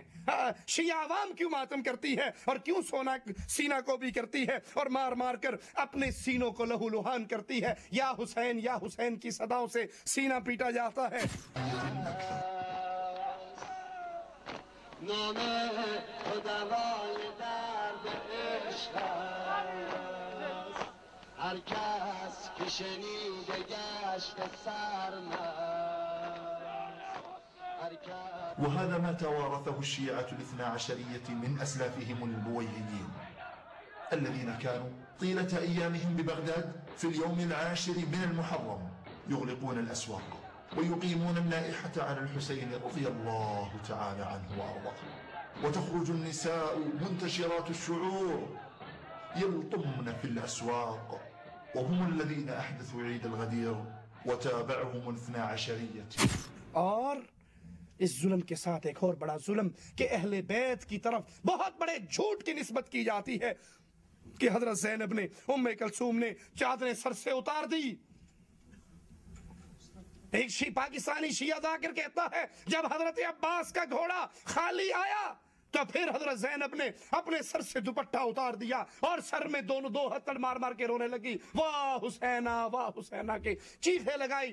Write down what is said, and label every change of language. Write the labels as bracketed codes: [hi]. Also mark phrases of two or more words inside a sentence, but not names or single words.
[ur] شیعہ عوام کیوں ماتم کرتی ہے، اور کیوں سینہ کو بھی کرتی ہے، اور مار مار کر اپنے سینوں کو لہو لہان کرتی ہے؟ یا حسین کی صداؤں سے سینہ پیٹا جاتا ہے۔ [fa] هر کس که شنیده گشت سرمست، [ar] وهذا ما توارثه الشيعة الاثنا عشرية من أسلافهم البويهيين الذين كانوا طيلة أيامهم ببغداد في اليوم العاشر من المحرم يغلقون الأسواق ويقيمون النائحة على الحسين رضي الله تعالى عنه وأرضاه، وتخرج النساء منتشرات الشعور يلطمن في الأسواق، وهم الذين أحدثوا عيد الغدير وتابعهم الاثنا عشرية۔ [ur] اور اس ظلم کے ساتھ ایک اور بڑا ظلم کہ اہل بیت کی طرف بہت بڑے جھوٹ کی نسبت کی جاتی ہے کہ حضرت زینب نے، ام کلثوم نے چادریں سر سے اتار دی۔ ایک پاکستانی شیعہ ذاکر کہتا ہے جب حضرت عباس کا گھوڑا خالی آیا تو پھر حضرت زینب نے اپنے سر سے دوپٹہ اتار دیا اور سر میں دو ہتھڑ مار مار کے رونے لگی، واہ حسینہ کے چیخیں لگائی۔